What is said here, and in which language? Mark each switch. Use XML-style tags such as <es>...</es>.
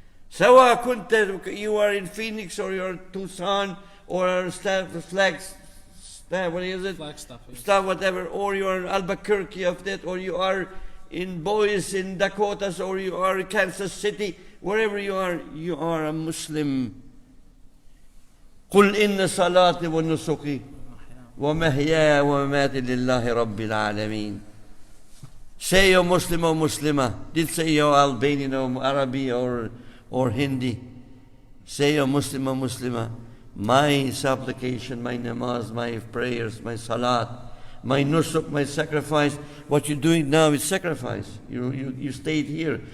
<ar>سواء كنت</ar> <en>you are in Phoenix or you're in Tucson or Flagstaff, what is it? Flagstaff, whatever, or you are in Albuquerque of that, or you are in Boise in Dakotas, or you are in Kansas City, wherever you are a Muslim.</en> <ar>قل إن صلاتي ونسكي ومحياي ومماتي لله رب العالمين.</ar> <en>Say you're Muslim or Muslimah. Did say you're Albanian or Arabic or Hindi. Say you're Muslim or Muslimah. My supplication, my namaz, my prayers, my salat, my nusuk, my sacrifice. What you're doing now is sacrifice. You stayed here.</en>